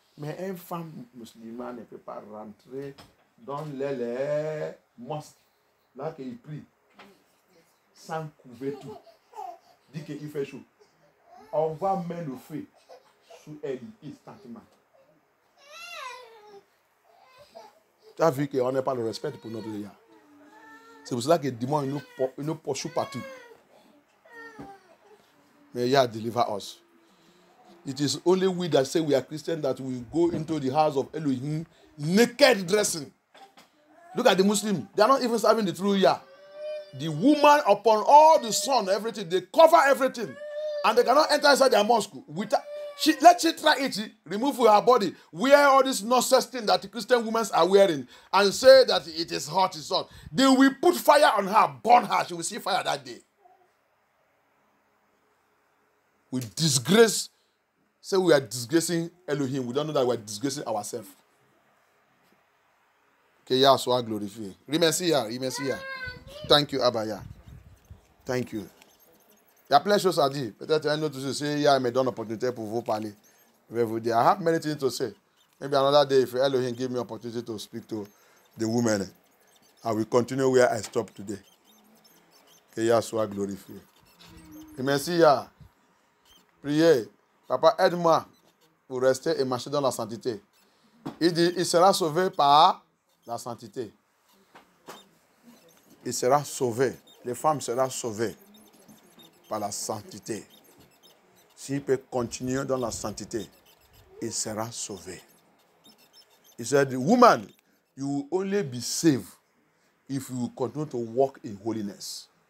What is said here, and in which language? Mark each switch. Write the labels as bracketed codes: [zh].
[fr] Mais une femme musulmane ne peut pas rentrer dans les mosques, là qu'il prie, sans couvrir tout. Dit qu'il fait chaud. On va mettre le feu sous elle instantanément. Tu as vu qu'on n'a pas le respect pour notre Yah. C'est pour cela que les démons nous poursuivent partout. [en] Mais Yah deliver us. It is only we that say we are Christian that we go into the house of Elohim naked dressing. Look at the Muslims. They are not even serving the true Yah. The woman upon all the sun, everything, they cover everything. And they cannot enter inside their mosque. Let she try it, remove her body, wear all this nonsense thing that the Christian women are wearing, and say that it is hot, it's hot. They will put fire on her, burn her. She will see fire that day. We disgrace, say we are disgracing Elohim. We don't know that we are disgracing ourselves. [fr] Que Yah soit glorifié. Remercie Yah. [en] Thank you, Abba Yah. Thank you. [fr] Il y a plein de choses à dire. Peut-être un autre chose, si Yah me donne l'opportunité pour vous parler, je vais vous dire. [en] I have many things to say. Maybe another day, if Elohim give me opportunity to speak to the women, I will continue where I stopped today. [fr] Que Yah soit glorifié. Remercie Yah. Priez. Papa, aide-moi pour rester et marcher dans la sainteté. Il dit, il sera sauvé par la sainteté. Il sera sauvé. Les femmes seront sauvées par la sainteté. S'il peut continuer dans la sainteté, il sera sauvé. [en] He said, woman, you will only be saved if you continue to walk in holiness.